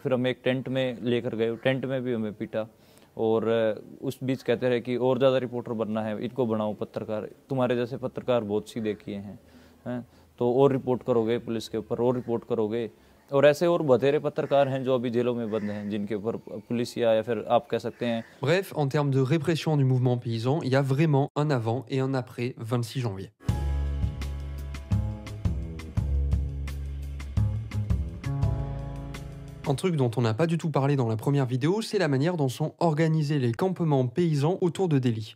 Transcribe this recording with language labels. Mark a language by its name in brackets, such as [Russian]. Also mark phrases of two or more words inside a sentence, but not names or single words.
[Hindi] फिर हमें एक टेंट में लेकर गए, टेंट में भी हमें पीटा और उस बीच कहते रहे कि और ज़्यादा रिपोर्टर बनना है, इनको बनाओ पत्रकार, तुम्हारे जैसे पत्रकार बहुत सी देखिए हैं तो और रिपोर्ट करोगे पुलिस के ऊपर, और रिपोर्ट करोगे। और ऐसे और बथेरे पत्रकार हैं जो अभी जेलों में बंद हैं, जिनके ऊपर पुलिस या फिर आप कह सकते हैं। [French] Bref, en termes de répression du mouvement paysan, il y a vraiment un avant et un après 26 janvier. Un truc dont on n'a pas du tout parlé dans la première vidéo, c'est la manière dont sont organisés les campements paysans autour de Delhi.